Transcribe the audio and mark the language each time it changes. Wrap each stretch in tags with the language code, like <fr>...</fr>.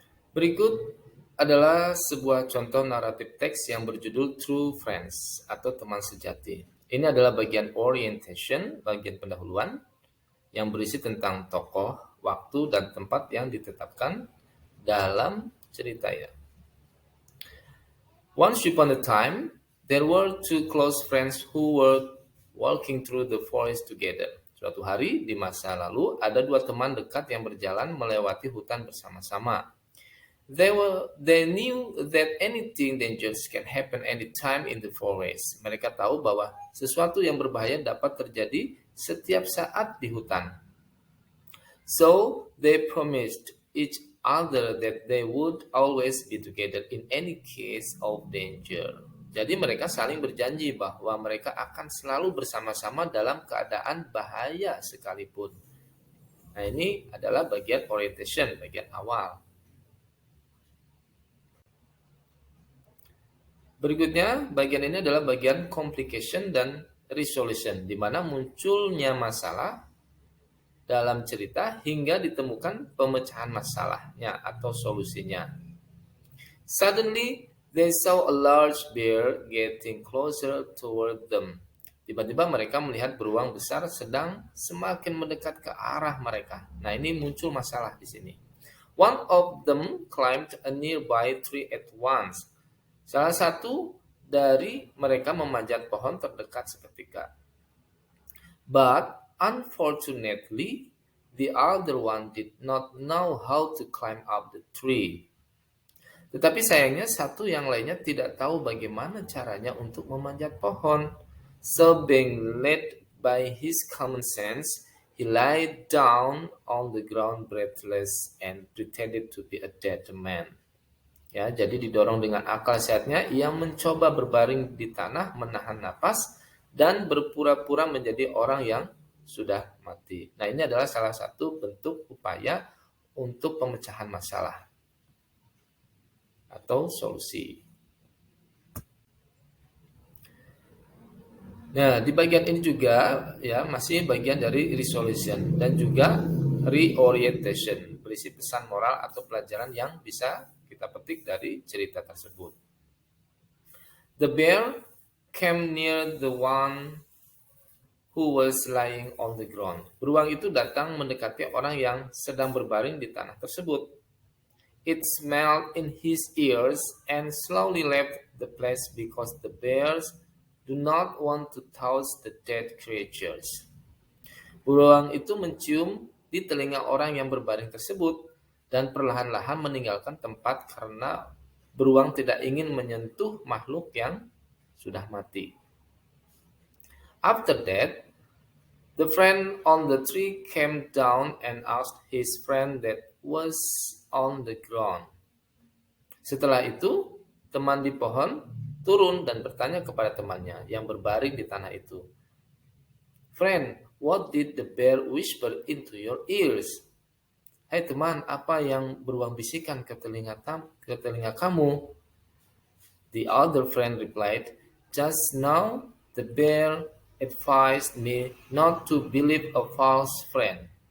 <id>Berikut adalah sebuah contoh naratif teks yang berjudul True Friends atau teman sejati. Ini adalah bagian orientation, bagian pendahuluan, yang berisi tentang tokoh, waktu, dan tempat yang ditetapkan dalam ceritanya.</id> <en>Once upon a time, there were two close friends who were walking through the forest together.</en> <id>Suatu hari di masa lalu, ada dua teman dekat yang berjalan melewati hutan bersama-sama.</id> <en>They knew that anything dangerous can happen anytime in the forest.</en> <id>Mereka tahu bahwa sesuatu yang berbahaya dapat terjadi setiap saat di hutan.</id> <en>So they promised each other that they would always be together in any case of danger.</en> <id>Jadi mereka saling berjanji bahwa mereka akan selalu bersama-sama dalam keadaan bahaya sekalipun. Nah, ini adalah bagian orientation, bagian awal. Berikutnya, bagian ini adalah bagian complication dan resolution, di mana munculnya masalah dalam cerita hingga ditemukan pemecahan masalahnya atau solusinya.</id> <en>Suddenly, they saw a large bear getting closer toward them.</en> <id>Tiba-tiba mereka melihat beruang besar sedang semakin mendekat ke arah mereka. Nah, ini muncul masalah di sini.</id> <en>One of them climbed a nearby tree at once.</en> <id>Salah satu dari mereka memanjat pohon terdekat seketika.</id> <en>But unfortunately, the other one did not know how to climb up the tree.</en> <id>Tetapi sayangnya satu yang lainnya tidak tahu bagaimana caranya untuk memanjat pohon.</id> <en>So being led by his common sense, he lay down on the ground breathless and pretended to be a dead man.</en> <id>Ya, jadi didorong dengan akal sehatnya, ia mencoba berbaring di tanah, menahan napas, dan berpura-pura menjadi orang yang sudah mati. Nah, ini adalah salah satu bentuk upaya untuk pemecahan masalah atau solusi. Nah, di bagian ini juga ya masih bagian dari resolution dan juga reorientation, berisi pesan moral atau pelajaran yang bisa kita petik dari cerita tersebut.</id> <en>The bear came near the one who was lying on the ground.</en> <id>Beruang itu datang mendekati orang yang sedang berbaring di tanah tersebut.</id> <en>It smelled in his ears and slowly left the place because the bears do not want to touch the dead creatures.</en> <id>Beruang itu mencium di telinga orang yang berbaring tersebut dan perlahan-lahan meninggalkan tempat karena beruang tidak ingin menyentuh makhluk yang sudah mati.</id> <en>After that, the friend on the tree came down and asked his friend that was on the ground.</en> <id>Setelah itu, teman di pohon turun dan bertanya kepada temannya yang berbaring di tanah itu.</id> <en>Friend, what did the bear whisper into your ears?</en> <id>Hai teman, apa yang beruang bisikan ke telinga kamu?</id> <en>The other friend replied, just now the bear advised me not to believe a false friend.</en>